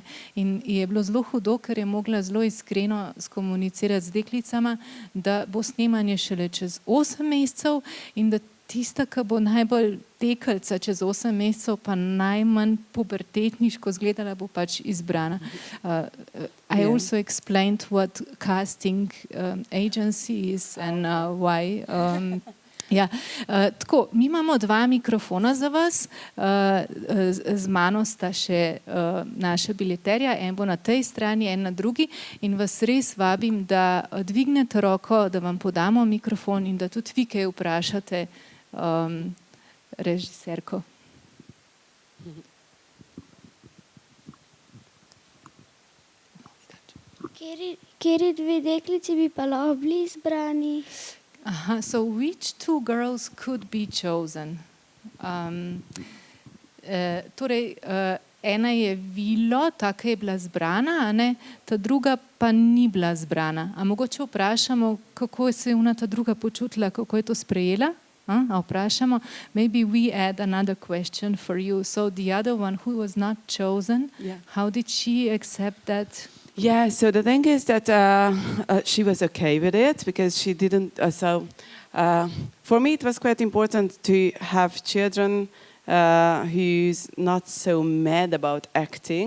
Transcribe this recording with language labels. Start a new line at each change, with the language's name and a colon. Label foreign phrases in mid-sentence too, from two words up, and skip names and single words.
Slovenian: In je bilo zelo hudo, ker je mogla zelo iskreno skomunicirati z deklicama, da bo snemanje šele čez 8 mesecev in da tista, ki bo najbolj teklica čez 8 mesecev, pa najmanj pubertetniško izgledala, bo pač izbrana.
English: I also explained what casting agency is and why.
Slovenian: Ja, tako, mi imamo 2 mikrofona za vas, z mano sta še naša bileterja, en bo na tej strani, en na drugi in vas res vabim, da dvignete roko, da vam podamo mikrofon in da tudi vi kaj vprašate režiserko. Kateri 2 deklici bi pa lahko bili izbrani?
English: So which 2 girls could be chosen?
Slovenian: Torej, ena je Vilo, ta, ki je bila zbrana, a ne, ta druga pa ni bila zbrana. A mogoče vprašamo, kako se je ona ta druga počutila, kako je to sprejela? A vprašamo?
English: Maybe we add another question for you. So the other one who was not chosen, how did she accept that? Yeah, so the thing is that she was okay with it because she didn't. For me, it was quite important to have children who's not so mad about acting.